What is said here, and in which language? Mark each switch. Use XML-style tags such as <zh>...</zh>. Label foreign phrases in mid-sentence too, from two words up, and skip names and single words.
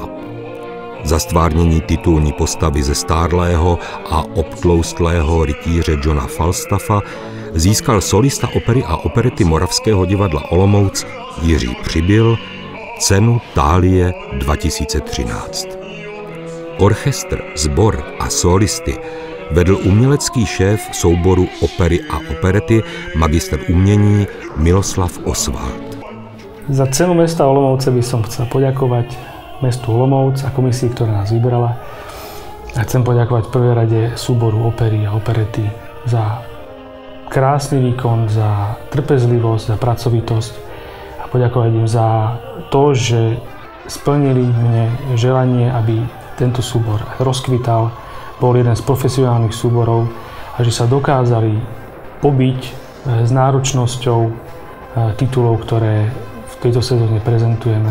<cs>Za stvárnění titulní postavy zestárlého a obtloustlého rytíře Johna Falstaffa získal solista opery a operety Moravského divadla Olomouc Jiří Přibyl cenu Thálie 2013. Orchestr, sbor a solisty vedl umělecký šéf souboru opery a operety, magistr umění Miloslav Osvald.</cs> <sk>Za cenu mesta Olomouce by som chcel poďakovať mestu Olomouc a komisii, ktorá nás vybrala. A chcem poďakovať v prvej rade súboru opery a operety za krásny výkon, za trpezlivosť, za pracovitosť a poďakovať im za to, že splnili mne želanie, aby tento súbor rozkvital, bol jeden z profesionálnych súborov a že sa dokázali pobiť s náročnosťou titulov, ktoré v tejto sezóne prezentujeme.</sk>